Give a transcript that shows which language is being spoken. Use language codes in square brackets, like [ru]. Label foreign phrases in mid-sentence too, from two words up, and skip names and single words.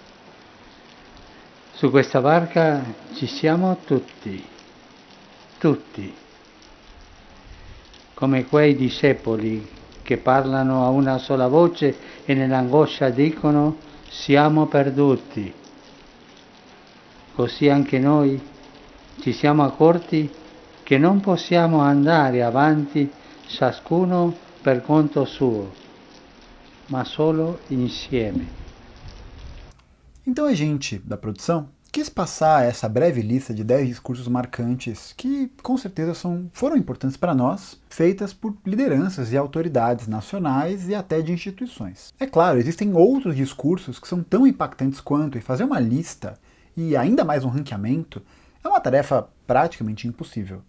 [it] Su questa barca ci siamo tutti, come quei discepoli che parlano a una sola voce e nell'angoscia dicono: siamo perduti. Così anche noi ci siamo accorti che non possiamo andare avanti ciascuno per conto suo, ma solo insieme. [pt] Então a gente, da produção, quis passar essa breve lista de 10 discursos marcantes que, com certeza, foram importantes para nós, feitas por lideranças e autoridades nacionais e até de instituições. É claro, existem outros discursos que são tão impactantes quanto, e fazer uma lista, e ainda mais um ranqueamento, é uma tarefa praticamente impossível.